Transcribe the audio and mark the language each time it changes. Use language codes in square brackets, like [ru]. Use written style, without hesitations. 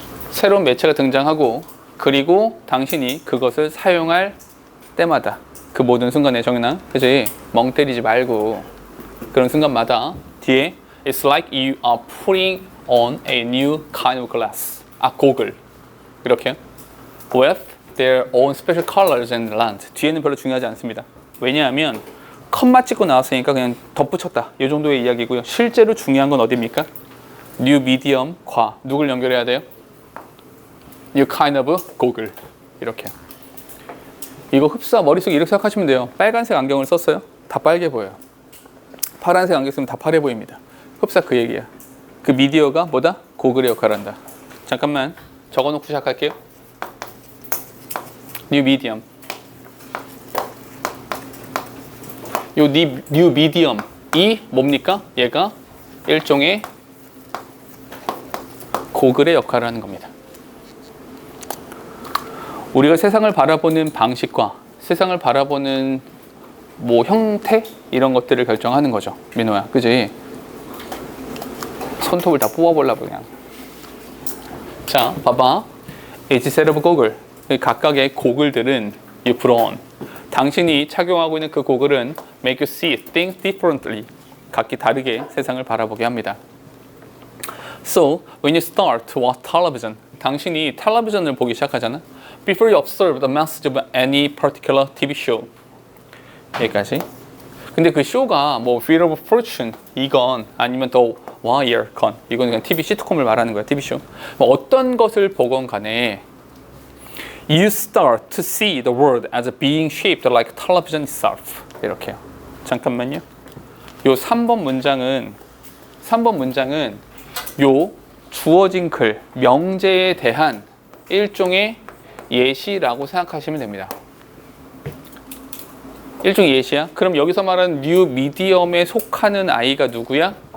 [ko] 새로운 매체가 등장하고 그리고 당신이 그것을 사용할 때마다 그 모든 순간에 정연아, 그치? 멍 때리지 말고 그런 순간마다 뒤에 [en] It's like you are putting on a new kind of glass. [ko] 고글. 이렇게 [en] with their own special colors and length. [ko] 뒤에는 별로 중요하지 않습니다. 왜냐하면 컴마 찍고 나왔으니까 그냥 덧붙였다. 이 정도의 이야기고요. 실제로 중요한 건 어디입니까? new medium과 누굴 연결해야 돼요? [en] new kind of goggle. [ko] 이렇게. 이거 흡사 머릿속에 이렇게 생각하시면 돼요. 빨간색 안경을 썼어요. 다 빨개 보여요. 파란색 안경 쓰면 다 파래 보입니다. 흡사 그 얘기야. 그 미디어가 뭐다? 고글의 역할을 한다. 잠깐만 적어놓고 시작할게요. 뉴 미디엄. 요 뉴 미디엄이 뭡니까? 얘가 일종의 고글의 역할을 하는 겁니다. 우리가 세상을 바라보는 방식과 세상을 바라보는 뭐 형태 이런 것들을 결정하는 거죠. 민호야, 그지? 손톱을 다 뽑아보려고 그냥. 자, 봐봐. [en] Each set of goggle. [ko] 각각의 고글들은 [en] you put on. [ko] 당신이 착용하고 있는 그 고글은 [en] make you see things differently. [ko] 각기 다르게 세상을 바라보게 합니다. [en] So, when you start to watch television, [ko] 당신이 텔레비전을 보기 시작하잖아. [en] Before you observe the message of any particular TV show. [ko] 여기까지. 근데 그 쇼가 뭐 Wheel of Fortune 이건 아니면 The Wire 건 이건 그냥 TV 시트콤을 말하는 거야. TV 쇼. 뭐 어떤 것을 보건 간에 [en] You start to see the world as being shaped like television itself. [ko] 이렇게요. 잠깐만요. 요 3번 문장은 요 주어진 글, 명제에 대한 일종의 예시라고 생각하시면 됩니다. 일종의 예시야? 그럼 여기서 말하는 뉴 미디엄에 속하는 아이가 누구야?